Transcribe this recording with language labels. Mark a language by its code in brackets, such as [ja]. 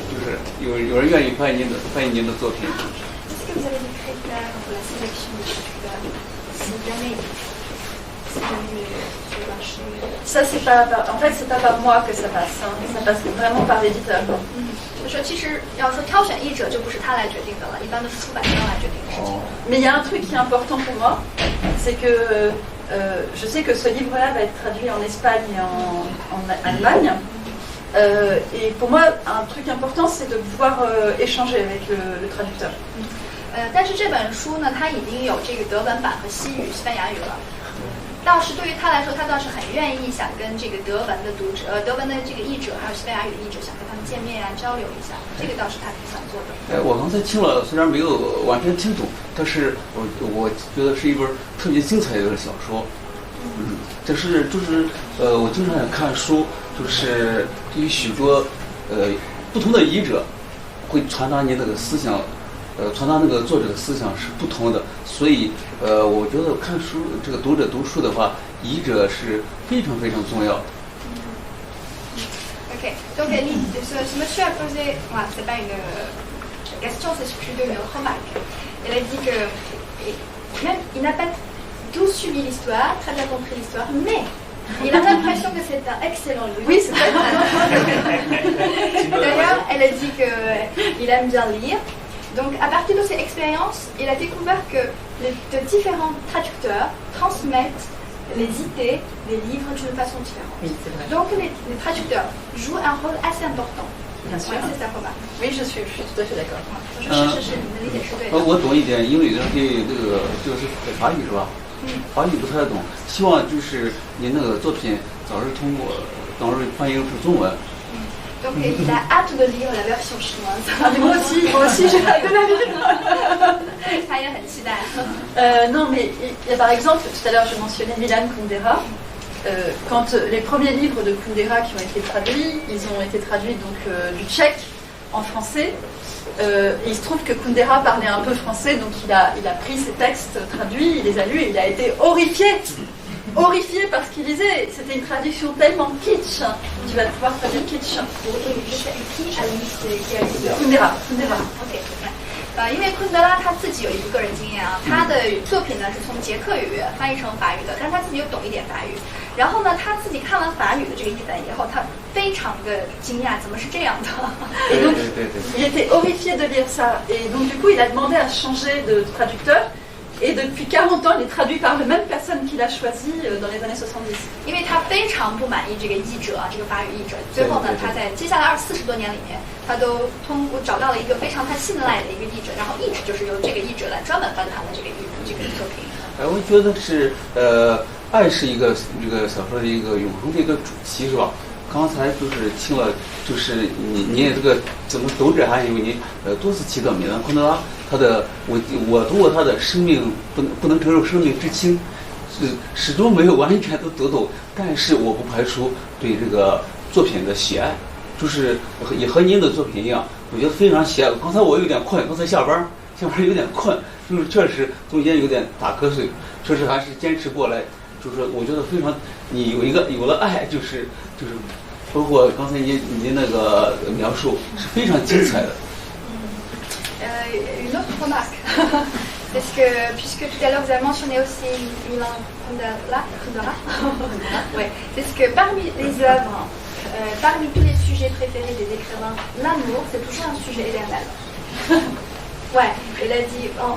[zh] 就是有人愿意翻译您的作品。 [fr] Est-ce que vous avez des critères pour la sélection des écrivains? Si jamais Ça c'est pas, en fait c'est pas par moi que ça passe, ça passe vraiment par l'éditeur. [zh] 就说其实要说挑选译者就不是他来决定的了，一般都是出版商来决定的事情。 [fr] Mais il y a un truc qui est important pour moi, c'est que je sais que ce livre-là va être traduit en Espagne et en Allemagne. Et pour moi, un truc important, c'est de pouvoir échanger avec le traducteur. [zh] 但是这本书呢，它已经有这个德文版和西语、西班牙语了。倒是对于他来说，他倒是很愿意想跟这个德文的读者、德文的这个译者，还有西班牙语的译者，想跟他们见面啊，交流一下。这个倒是他挺想做的。我刚才听了，虽然没有完全听懂，但是我觉得是一本特别精彩的小说。但是就是我经常也看书，就是对于许多不同的译者会传达你那个思想。传达那个作者的思想是不同的，所以我觉得看书这个读者读书的话，译者是非常非常重要。 [fr] Ok, donc ce monsieur a posé, c'est pas une question, c'est plutôt une remarque. Elle a dit que même il n'a pas tout suivi l'histoire, très bien compris l'histoire, mais il a l'impression que c'est un excellent livre. Oui, c'est vrai. D'ailleurs, elle a dit qu'il aime bien lire. Donc, à partir de ces expériences, il a découvert que de différents traducteurs transmettent les idées, les livres d'une façon différente. Oui, c'est vrai. Donc, les traducteurs jouent un rôle assez important. Bien sûr. c'est ça吧？ Oui, je suis tout à fait d'accord. [zh] 我说是，你的理解是对的。我懂一点，因为对这个就是法语是吧？法语不太懂，希望就是您那个作品早日翻译成中文。 [fr] Donc il a hâte de lire la version chinoise. Moi aussi, j'ai hâte de la lire. [zh] 他也很期待。 [fr] Non, mais il y a par exemple, tout à l'heure je mentionnais Milan Kundera. Quand les premiers livres de Kundera qui ont été traduits, ils ont été traduits donc du tchèque en français. Il se trouve que Kundera parlait un peu français, donc il a pris ces textes traduits, il les a lus et il a été horrifié par ce qu'il lisait. C'était une traduction tellement kitsch. Tu vas pouvoir traduire kitsch. Kundera. [en] OK。 [zh] 因为昆德拉他自己有一个个人经验啊，他的作品呢是从捷克语翻译成法语的，但是他自己又懂一点法语。然后呢，他自己看完法语的这个译本以后，他非常的惊讶，怎么是这样的？ [fr] Et donc, il était horrifié de lire ça. Et donc, du coup, il a demandé à changer de traducteur. Et depuis 40 ans, il est traduit par la même personne qu'il a choisi dans les années 70. [zh] 因为他非常不满意这个译者啊，这个法语译者。最后呢，他在接下来40多年里面，他都通过找到了一个非常他信赖的一个译者，然后一直就是由这个译者来专门翻他的这个作品。我觉得是爱是一个这个小说的一个永恒的一个主题，是吧？刚才就是听了，就是你也这个怎么读者还以为你多次提到米兰昆德拉，他的我读过他的生命不能承受生命之轻，始终没有完全都读懂，但是我不排除对这个作品的喜爱，就是也和您的作品一样，我觉得非常喜爱。刚才我有点困，刚才下班有点困，就是确实中间有点打瞌睡，确实还是坚持过来。就是说，我觉得非常，你有了爱，就是包括刚才您那个描述是非常精彩的。 [fr] Une autre remarque, parce que puisque tout à l'heure vous avez mentionné aussi Milan Kundera, ouais, parce que parmi les œuvres, parmi tous les sujets préférés des écrivains, l'amour c'est toujours un sujet éternel. Ouais, elle a dit.